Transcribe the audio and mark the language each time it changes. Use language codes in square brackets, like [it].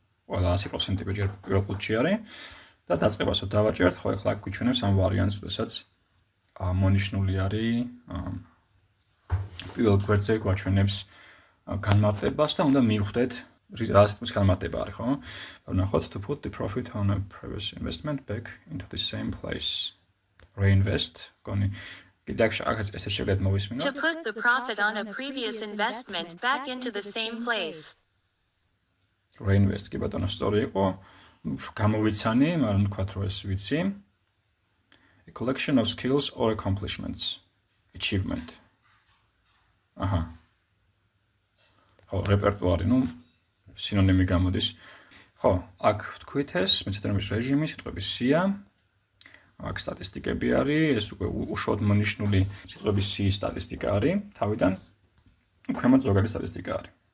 [ka] ყველა 100% ჯერ პირველ ყუთში არის და დაწყებასო დავაჭერთ, ხო, ახლა აქ გვიჩვენებს ამ ვარიანტს, როდესაც მონიშნული არის პირველ გვერდზე გვაჩვენებს განმარტებას და უნდა მივხვდეთ რა სიტყვის განმარტება არის, ხო? ვნახოთ [en] to put the profit on a previous investment back into the same place. [ka] Reinvest, გონი კიდე აქ ესე შეგიძლიათ მოვისმინოთ. [en] To put the profit on a previous investment back into the same place. [ka] Reinvest კი ბატონო სწორი იყო. გამოვიცანი, მაგრამ თქვათ რომ ეს ვიცი. [en] A collection of skills or accomplishments. Achievement. აჰა. [ka] ხო, რეპერტუარი, სინონიმი გამოდის. ხო, აქ ვთქვით ეს მეცადინეობის რეჟიმი, სიტყვების C-ა. აქ სტატისტიკები არის, ეს უკვე უშუალოდ მონიშნული სიტყვების C-ის სტატისტიკა არის, თავიდან ქვემოთ ზოგადი სტატისტიკა არის.